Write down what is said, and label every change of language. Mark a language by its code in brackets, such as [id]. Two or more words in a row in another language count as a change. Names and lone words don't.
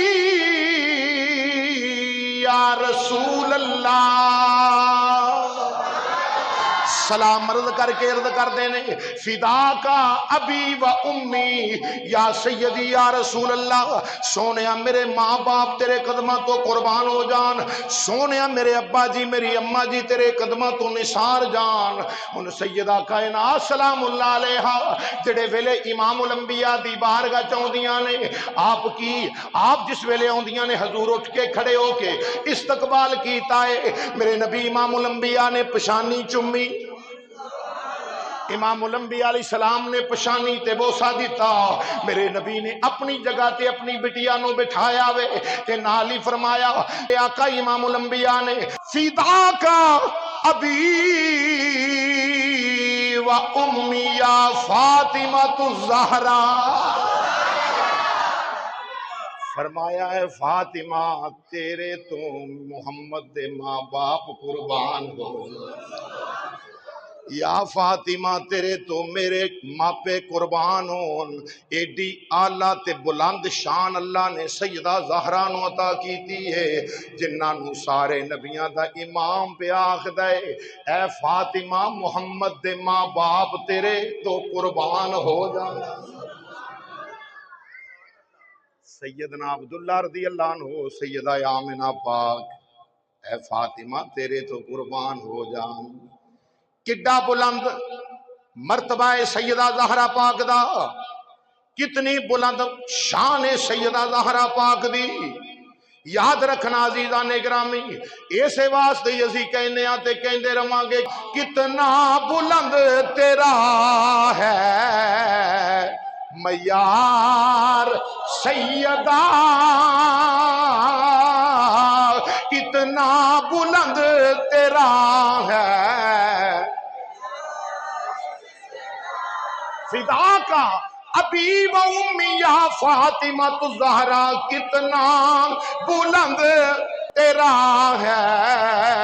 [ar] یا رسول اللہ، [pa] سلام عرض کر کے عرض کر دینے [ar] فدا کا ابی و امی یا سیدی یا رسول اللہ، [pa] سونیا میرے ماں باپ تیرے قدمہ تو قربان ہو جان، سونیا میرے ابا جی میری اماں جی تیرے قدمہ تو نثار جان۔ ان سیدہ کائنات [ar] سلام اللہ علیہ [pa] جڑے ویلے امام الانبیاء دی بارگاہ چاہندیاں نے آپ جس ویلے آندیاں نے حضور اٹھ کے کھڑے ہو کے استقبال کیتا ہے، میرے نبی امام الانبیاء نے پشانی چمی، امام الانبیاء علیہ السلام نے پشانی تے بوسا دیتا، میرے نبی نے اپنی جگہ تے اپنی بٹیا نو بٹھایا وے تے نال ہی فرمایا اے آقا امام الانبیاء نے [ar] فدا کا ابی و امی یا فاطمہ الزہرا، [pa] فرمایا ہے فاطمہ تیرے تو محمد دے ماں باپ قربان ہو، یا فاطمہ تیرے تو میرے ماپے قربان ہون۔ ایڈی آلہ تے بلند شان اللہ نے سیدہ زہرا نو عطا کیتی ہے جنہاں نو سارے نبیاں دا امام پہ آخدا ہے اے فاطمہ محمد دے ماں باپ تیرے تو قربان ہو جانا۔ سیدنا عبداللہ [ar] رضی اللہ عنہ [pa] سیدہ آمنہ پاک اے فاطمہ تیرے تو قربان ہو جان۔ کڈا بلند مرتبہ سیدہ زہرا پاک دا، کتنی بلند شان سیدہ زہرا پاک دی، یاد رکھنا عزیزان گرامی، ایسے واسطے اسی کہنے آتے کہندے رہاں گے کتنا بلند تیرا ہے معیار سیدہ، کتنا بلند تیرا ہے [ar] فدا کا ابی و امی یا فاطمہ الزہرا، [pa] کتنا بلند تیرا ہے